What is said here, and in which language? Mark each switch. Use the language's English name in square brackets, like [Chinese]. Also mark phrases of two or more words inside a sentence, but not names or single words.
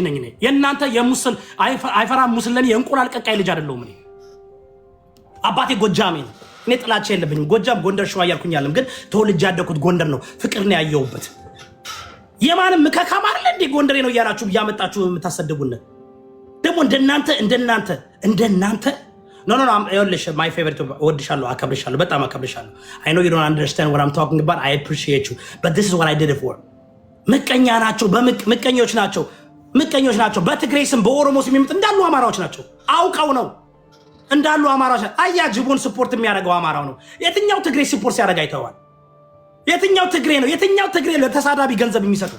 [Amharic] ነኝ እኔ። የእናንተ የሙስል አይፈራም ሙስለኔ የእንቁላል ቀቃይ ልጅ አይደለሁም እኔ። አባቴ ጎጃሜ ነው። እኔ ጥላቻ የለብኝም። ጎጃም፣ ጎንደር፣ ሸዋ እያልኩኝ ግን ተወልጄ ያደኩት ጎንደር ነው። ፍቅር ነው ያየሁበት። የማንም ምከካም አይደለ እንዴ ጎንደሬ ነው እያላችሁ እያመጣችሁ የምታሰድቡን ደግሞ እንደናንተ No, ይኸውልሽ [English] my favorite [Amharic] ወድሻለሁ፣ አከብርሻለሁ፣ በጣም አከብርሻለሁ። [English] I know you don't understand what I'm talking about. I appreciate you. But this is what I did it for. [Amharic] ምቀኛ ናቸው፣ ምቀኞች ናቸው። በትግሬ ስም በኦሮሞ ስም የሚመጡ እንዳሉ አማራዎች ናቸው። አውቀው ነው እንዳሉ አማራዎች። አያ ጅቡን ስፖርት የሚያደርገው አማራው ነው። የትኛው ትግሬ ስፖርት ሲያደርግ አይተዋል? የትኛው ትግሬ ነው ለተሳዳቢ ገንዘብ የሚሰጠው?